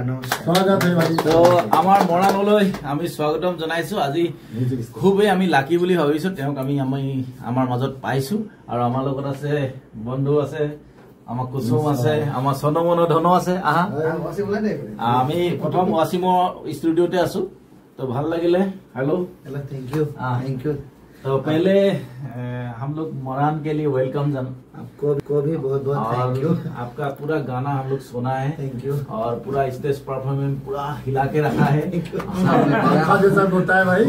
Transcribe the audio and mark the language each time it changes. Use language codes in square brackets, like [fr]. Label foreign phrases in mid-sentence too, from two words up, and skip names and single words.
[as] তো আমাৰ মৰাণলৈ আমি স্বাগতম জনাইছো। আজি খুবেই আমি লাকি বুলি ভাবিছো তেওঁক আমি আমাৰ মাজত পাইছো, আৰু আমাৰ লগত আছে বন্ধু আছে, আমাৰ কুসুম আছে, আমাৰ চনমন ধন আছে। আহা, আমি প্ৰথম ৱাছিমৰ ষ্টুডিঅ'তে আছো, তো ভাল লাগিলে। [hi] हेलो [en] thank you. [hi] तो पहले हम लोग मोरान के लिए वेलकम आपको भी बहुत बहुत [en] thank you. [hi] आपका पूरा गाना हम लोग सुना है, [en] thank you. [hi] और पूरा [en] stage performance [hi] पूरा हिला के रखा है। होता है भाई,